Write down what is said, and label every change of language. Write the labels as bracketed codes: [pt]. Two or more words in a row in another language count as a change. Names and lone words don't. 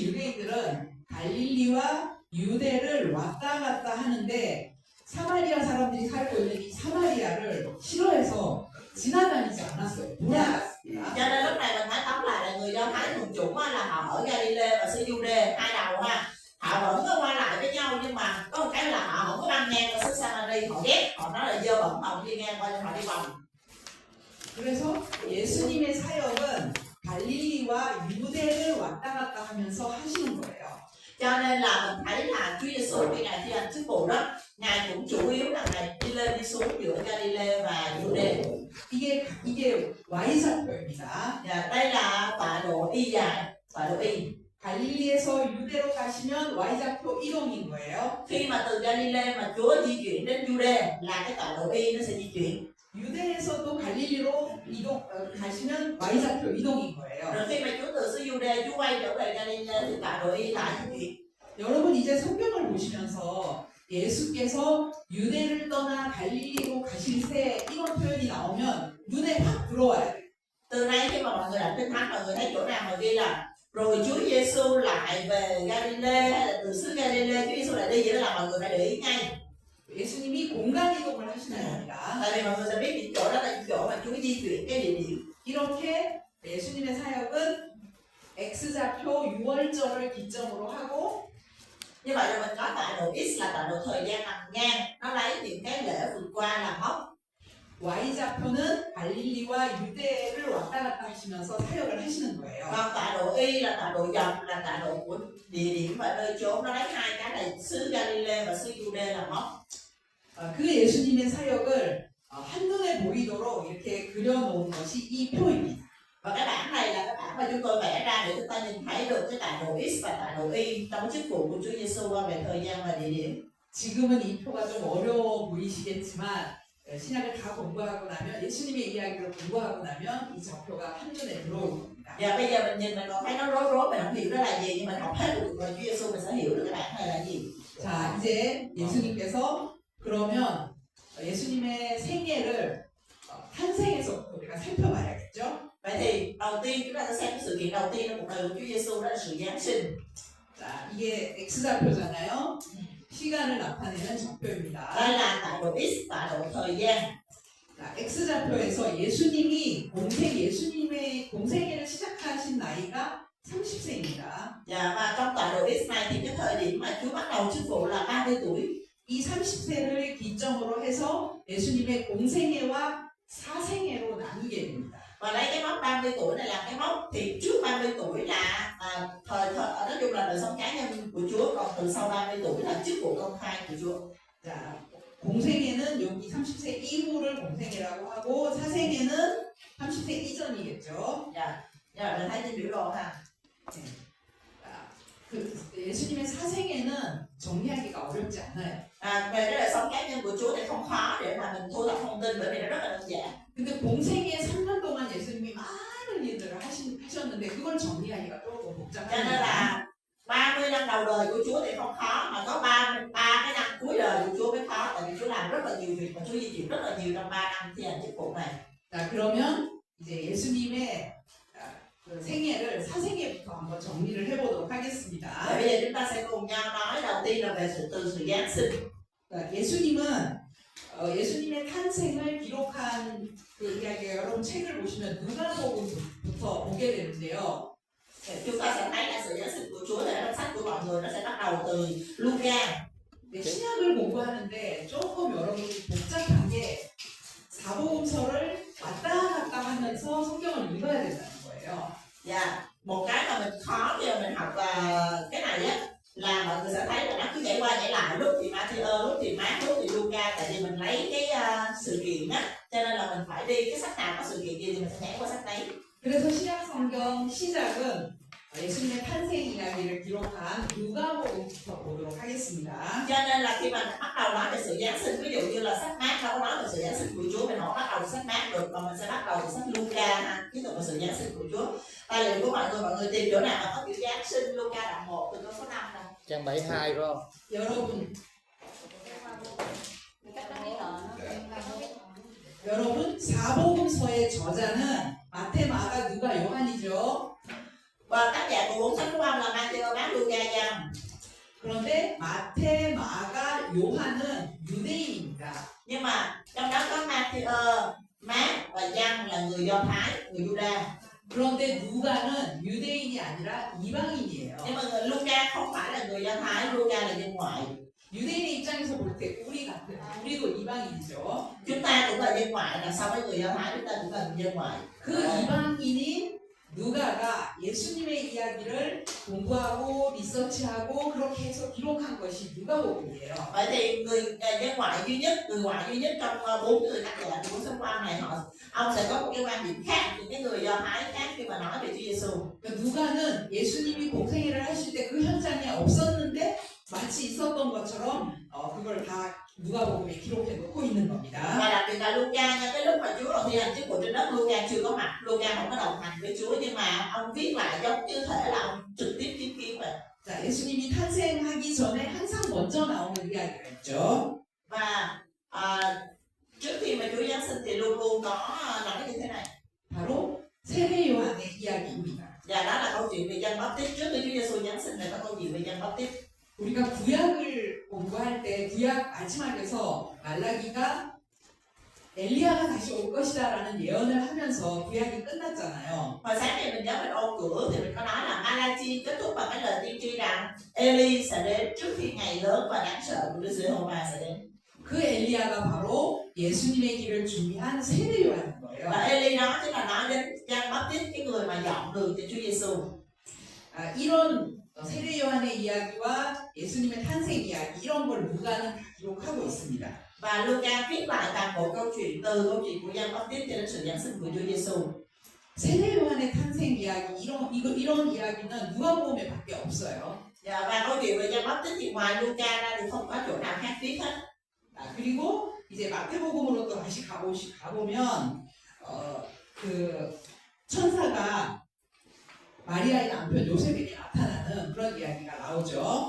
[ko] 그래서 이 당시 유대인들은 갈릴리와 유대를 왔다 갔다 하는데 사마리아 사람들이 살고 있는 이 사마리아를 싫어해서 지나다니지 않았어요. 돌아갔습니다. [vi] Cho nên lúc này mình nói tóm lại là người Do Thái thuần chủng á, là họ ở Galilee và xứ Jude hai đầu ha, họ vẫn có qua lại với nhau, nhưng mà có một cái là họ không có băng ngang qua xứ Samari, họ ghét, họ nói là dơ bẩn, họ không đi ngang qua nhưng họ đi vòng. [ko] 그래서 예수님의 사역은 갈릴리와 유대를 왔다 갔다 하면서 하시는 거예요. [vi] Cho nên là mình thấy là Chúa Giêsu khi ngài thi hành chức vụ đó, ngài cũng chủ yếu là ngài đi lên đi xuống giữa Galilee và Jude. [ko] 이게 Y사표입니다. [vi] Và đây là tọa độ y dài, tọa độ y. [ko] 갈릴리에서 유대로 가시면 Y좌표 이동인 거예요. [vi] Khi mà từ Galilee mà Chúa di chuyển đến Jude là cái tọa độ y nó sẽ di chuyển. [ko] 유대에서 또 갈릴리로 가시면 Y좌표 이동인 거예요. [vi] Rồi khi mà Chúa từ xứ Jude Chúa quay trở về Galilee thì tọa độ y lại di chuyển. [ko] 여러분 이제 성경을 보시면서 예수께서 유대를 떠나 갈릴리로 가실 때 이런 표현이 나오면 눈에 확 들어와야 돼요. [vi] Từ nay khi mà mọi người đọc Kinh Thánh, mọi người thấy chỗ nào mà ghi là rồi Chúa Giêsu lại về Galilee, hay là từ xứ Galilee Chúa Giêsu lại đi, vậy đó là mọi người phải để ý ngay. [ko] 예수님이 공간 이동을 하시는 겁니다. [vi] Tại vì mọi người sẽ biết những chỗ đó là những chỗ mà Chúa di chuyển cái địa điểm. [ko] 이렇게 예수님의 사역은 X좌표 6월절을 기점으로 하고 [vi] Như vậy là mình có tọa độ X là tọa độ thời gian nằm ngang, nó lấy những cái lễ vượt qua làm mốc. [ko] Y좌표는 갈릴리와 유대를 왔다 갔다 하시면서 사역을 하시는 거예요. [vi] Còn tọa độ Y là tọa độ dọc, là tọa độ của địa điểm và nơi chốn, nó lấy hai cái là xứ Galilee và xứ Jude làm mốc. [ko] 그 예수님의 사역을 한눈에 보이도록 이렇게 그려놓은 것이 이 표입니다. [vi] Và cái bảng này là cái bảng mà chúng tôi vẽ ra để chúng ta nhìn thấy được cái tọa độ X và tọa độ Y trong chức vụ của Chúa Giêsu về thời gian và địa điểm. [ko] 지금은 이 표가 좀 어려워 보이시겠지만 신약을 다 공부하고 나면 예수님의 이야기를 공부하고 나면 이 좌표가 한눈에 들어올 겁니다. [vi] Và bây giờ mình nhìn mình còn thấy nó rối mình không hiểu nó là gì, nhưng mình học hết được rồi Chúa Giêsu mình sẽ hiểu được cái bảng này là gì. [ko] 자, 이제 예수님께서 그러면 예수님의 생애를 탄생에서부터 우리가 살펴봐야겠죠? [vi] Vậy thì đầu tiên chúng ta sẽ xem cái sự kiện đầu tiên trong cuộc đời của Chúa Giêsu, đó là sự Giáng sinh. [ko] 자, 이게 X좌표잖아요. 시간을 나타내는 좌표입니다. [vi] Đây là tọa độ X, tọa độ thời gian. [ko] 자, X좌표에서 예수님의 공생애를 시작하신 나이가 30세입니다. [vi] Và trong tọa độ X này thì cái thời điểm mà Chúa bắt đầu chức vụ là 30 tuổi. [ko] 이 30세를 기점으로 해서 예수님의 공생애와 사생애로 나누게 됩니다. [vi] Và lấy cái mốc 30 tuổi này làm cái mốc, thì trước 30 tuổi là thời nói chung là đời sống cá nhân của Chúa, còn từ sau 30 tuổi là chức vụ công khai của Chúa. [ko] 자, 공생애는 여기 30세 이후를 공생애라고 하고 사생애는 30세 이전이겠죠. [vi] Dạ, mình thấy trên biểu đồ ha. [ko] 네. 자, 예수님의 사생애는 정리하기가 어렵지 않아요. [vi] Về cái đời sống cá nhân của Chúa thì không khó để mà mình thu thập thông tin, bởi vì nó rất là đơn giản. [ko] 근데 공생애 3년 동안 예수님이 많은 일들을 하셨는데 그걸 정리하기가 조금 [vi] Cho nên [ko] 복잡합니다. [vi] là 30 năm đầu đời của Chúa thì không khó, mà có 3 cái năm cuối đời của Chúa mới khó, tại vì Chúa làm rất là nhiều việc và Chúa di chuyển rất là nhiều trong 3 năm thi hành chức vụ này. [ko] 자, 그러면 이제 예수님의 그 생애를 사생애부터 한번 정리를 해보도록 [vi] Và [ko] 하겠습니다. [vi] bây giờ chúng ta sẽ cùng nhau nói đầu tiên là về từ sự Giáng sinh. [ko] 자, 예수님의 탄생을 기록한 그 이야기가 여러분 책을 보시면 누가복음부터 보게 되는데요. [vi] Chúng ta sẽ thấy là sự Giáng sinh của Chúa là trong sách của mọi người, nó sẽ bắt đầu từ Luca. [ko] 네, 신약을 공부하는데 조금 여러분이 복잡한 게 사복음서를 왔다 갔다 하면서 성경을 읽어야 된다는 거예요. [vi] Dạ, một cái mà mình khó khi mà mình học cái này á, là mọi người sẽ thấy là nó cứ nhảy qua nhảy lại, lúc thì Matthew, lúc thì Mark, lúc thì Luca, tại vì mình lấy cái sự kiện á, cho nên là mình phải đi cái sách nào có sự kiện gì thì mình sẽ nhảy qua sách đấy. [ko] 그래서 신약 성경 시작은 예수님의 탄생 이야기를 기록한 누가복음부터 보도록 하겠습니다. [vi] Cho nên là khi mà bắt đầu nói về sự Giáng sinh, ví dụ như là sách Mark đâu có nói về sự Giáng sinh của Chúa, mình không bắt đầu từ sách Mark được, mà mình sẽ bắt đầu từ sách Luca ha, ví dụ về sự Giáng sinh của Chúa. Tài liệu của mọi người tìm chỗ nào mà có chữ Giáng sinh, Luca đoạn 1 từ câu số 5 này. trang 72 phải không? [ko] 여러분 사복음서의 저자는 마태, 마가, 누가, 요한이죠. [vi] Và tác giả của 4 sách福âm là Matthew, Mark, Luca, Giăng. [ko] 그런데 마태, 마가, 요한은 유대인입니다. [vi] Nhưng mà trong đó có Matthew, Mát và Giăng là người Do Thái, người Juda. [ko] 그런데 누가는 유대인이 아니라 이방인이에요. [vi] Nhưng mà người Luca không phải là người Do Thái, Luca là dân ngoại. [ko] 유대인의 입장에서 볼 때 우리도 이방인이죠. [vi] Chúng ta cũng là dân ngoại, là so với người Do Thái chúng ta cũng là dân ngoại. [ko] 그 이방인인 누가가 예수님의 이야기를 공부하고 리서치하고 그렇게 해서 기록한 것이 누가복음이에요. [vi] Vậy thì người dân ngoại duy nhất, người ngoại duy nhất trong 4 người tác giả của sách quan này, ông sẽ có một cái quan điểm khác những cái người Do Thái khác khi mà nói về Chúa Giêsu. [ko] 그러니까 누가는 예수님이 공생애를 하실 때 그 현장에 없었는데 마치 있었던 것처럼 그걸 다 누가복음에 기록해 놓고 있는 겁니다. [vi] Và đặc biệt là Luca nha, cái lúc mà Chúa còn thi hành chức vụ trên đất, Luca chưa có mặt, Luca không có đồng hành với Chúa, nhưng mà ông viết lại giống như thể là ông trực tiếp chứng kiến vậy. [ko] 자, 예수님이 탄생하기 전에 항상 먼저 나오는 이야기가 있죠. [vi] Và trước khi mà Chúa Giáng sinh thì luôn luôn có nói như thế này. [ko] 바로 세례 요한의 이야기입니다. [vi] Và đó là câu chuyện về Giăng Báp-tít. Trước khi Chúa Giêsu Giáng sinh là có câu chuyện về Giăng Báp-tít. [ko] 우리가 구약을 공부할 때 구약 마지막에서 말라기가 엘리야가 다시 올 것이다라는 예언을 하면서 구약이 끝났잖아요. [vi] Hồi sáng thì mình nhớ mình ôn cửa thì mình có nói là Malachi kết thúc bằng cái lời tiên tri rằng Eli sẽ đến trước khi ngày lớn và đáng sợ của Đức Giê-hô-va sẽ đến. [ko] 그 엘리야가 바로 예수님의 길을 준비한 세례 요한인 [vi] Và [ko] 거예요. [vi] Eli đó chính là nói đến Giăng Báp-tít, cái người mà dọn đường cho Chúa Giêsu. [ko] 이런 세례 요한의 이야기와 예수님의 탄생 이야기 이런 걸 누가는 다 기록하고 있습니다. [vi] Và Luca viết lại toàn bộ câu chuyện từ câu chuyện của Giăng Báp-tít cho đến sự giáng sinh của Chúa Giêsu. [ko] 세례 요한의 탄생 이야기 이런 이야기는 누가복음에밖에 없어요. [vi] Và câu chuyện về Giăng Báp-tít thì ngoài Luca ra thì không có chỗ nào khác viết hết. [ko] 그리고 이제 마태복음으로 또 다시 가보면 그 천사가 마리아의 남편 요셉에게 나타나는 그런 이야기가 나오죠.